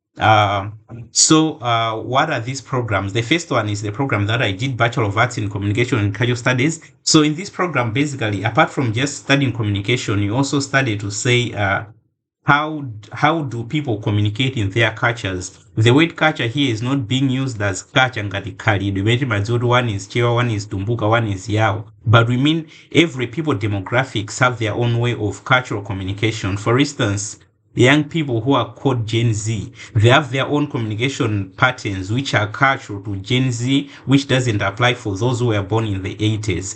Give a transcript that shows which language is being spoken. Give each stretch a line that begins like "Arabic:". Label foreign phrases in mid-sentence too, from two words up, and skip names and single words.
English: What are these programs? The first one is the program that I did, Bachelor of Arts in Communication and Cultural Studies. So in this program, basically, apart from just studying communication, you also study to say how do people communicate in their cultures. The word culture here is not being used as culture
Nyanja: ngati khalidwe imene timadziwa
English: one is chewa, one is tumbuka, one is yawo, but we mean every people demographics have their own way of cultural communication. For instance, young people who are called Gen Z, they have their own communication patterns which are cultural to Gen Z, which doesn't apply for those who were born in the 80s.